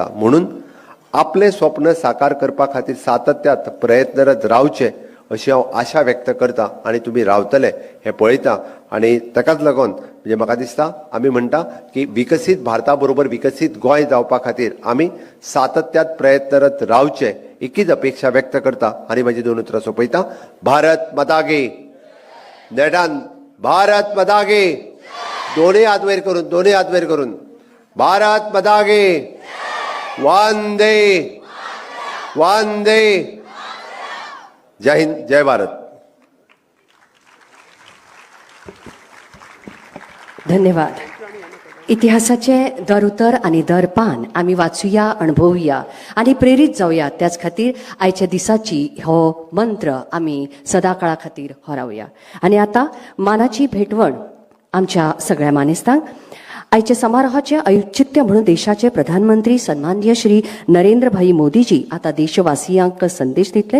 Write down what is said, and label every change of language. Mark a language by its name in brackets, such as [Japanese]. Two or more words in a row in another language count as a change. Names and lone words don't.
[Konkani] म्हणून आपले स्वप्न साकार करपा खातीर सातत्यात प्रयत्नरत रावचे अशी हांव आशा व्यक्त करता आनी तुमी रावतले हें पळयता आनी ताकाच लागून म्हणजे म्हाका दिसता आमी म्हणटा की विकसीत भारता बरोबर विकसीत गोंय जावपा खातीर आमी सातत्यात प्रयत्नरत रावचे एकच अपेक्षा व्यक्त करता आनी म्हजी दोन उतरां सोंपयता. [Hindi] भारत माता की [Konkani] नेटान [Hindi] भारत माता की [Konkani] दोनूय हात वयर करून [Hindi] भारत माता की वंदे वंदे. जय हिंद जय भारत. [Konkani] धन्यवाद. इतिहासाचे दर उतर आणि दर पान आम्ही वाचूया, अणभवूया आणि प्रेरित जाऊया. त्याच खातीर आयच्या दिसाची हो मंत्र आम्ही सदा काळा खातीर हरावया. आणि आता मानाची भेटवण आमच्या सगळ्या मानेस्तांक. आयच्या समारोहाचे औचित्य म्हणून देशाचे प्रधानमंत्री सन्माननीय श्री नरेंद्र भाई मोदीजी आता देशवासियांक संदेश दितले.